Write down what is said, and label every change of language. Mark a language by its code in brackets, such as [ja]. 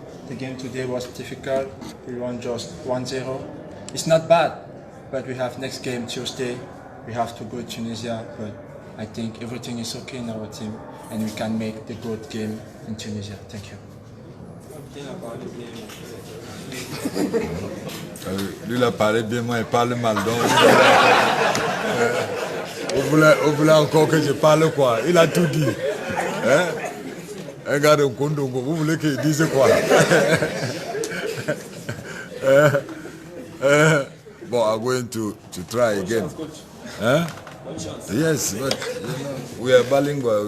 [en] The game today was difficult. We won just 1-0. It's not bad, but we have next game Tuesday. We have to go to Tunisia, but I think everything is okay in our team and we can make the good game in Tunisia. Thank you. [fr] Lui, il a parlé bien, moi, il parle mal. Donc, vous voulez encore que je parle quoi? Il a tout dit. Hein? Un gars de Kondongo, vous voulez qu'il dise quoi? [en] Bon, I'm going to try again. Huh? Yes, but we are bilingual.